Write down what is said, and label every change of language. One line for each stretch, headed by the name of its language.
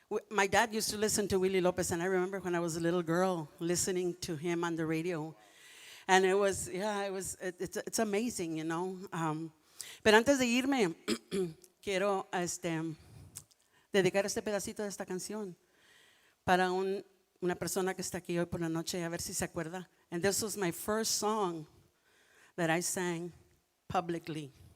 English: My dad used to listen to Willie Lopez, and I remember when I was a little girl listening to him on the radio. And it's amazing, you know.
Spanish: Pero antes de irme, quiero dedicar este pedacito de esta canción para una persona que está aquí hoy por la noche, a ver si se acuerda.
English: And this was my first song that I sang publicly.